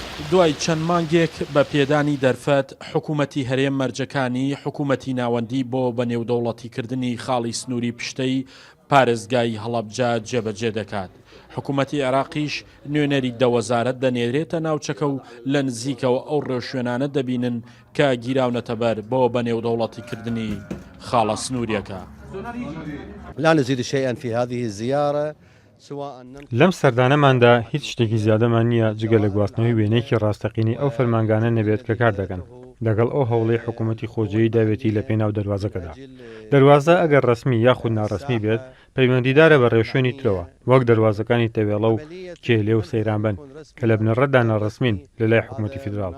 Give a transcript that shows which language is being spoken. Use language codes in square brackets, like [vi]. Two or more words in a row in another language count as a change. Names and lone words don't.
[ckb] دوای چەند مانگێک بە پێدانی دەرفەت حکوومەتی هەرێم مەرجەکانی حکوومەتی ناوەندی بۆ بەنێودەوڵەتیکردنی خاڵی سنووری پشتەی پارێزگای هەڵەبجە جێبەجێ دەکات. حکوومەتی عێراقیش نوێنەری دەوەزارەت دەنێرێتە ناوچەکە و لە نزیکەوە ئەو ڕێوشوێنانە دەبینن کە گیراونەتە بەر بۆ بەنێودەوڵەتیکردنی خاڵە سنووریەکە. [ar] لا نزيد شيئا في هذه الزيارة. [ckb] لەم سەردانەماندا هیچ شتێکی زیادەمان نییە جگە لە گواستنەوەی وێنەیەکی ڕاستەقینی ئەو فەرمانگانە نەبێت کە کار دەکەن لەگەڵ ئەو هەوڵەی حکوومەتی خۆجەیی داوێتی لە پێناو دەواازەکەدا. دەواازە ئەگەر ڕسمی یاخود ناڕسمی بێت پەیوەندیدارە بە ڕێوشێنی ترەوە وەک دەواازەکانی تەوێڵە و کێلێ و سەیرانبن کە لە بنەڕەتدا ناڕسمین لە لای حکوومەتی فیدراڵ.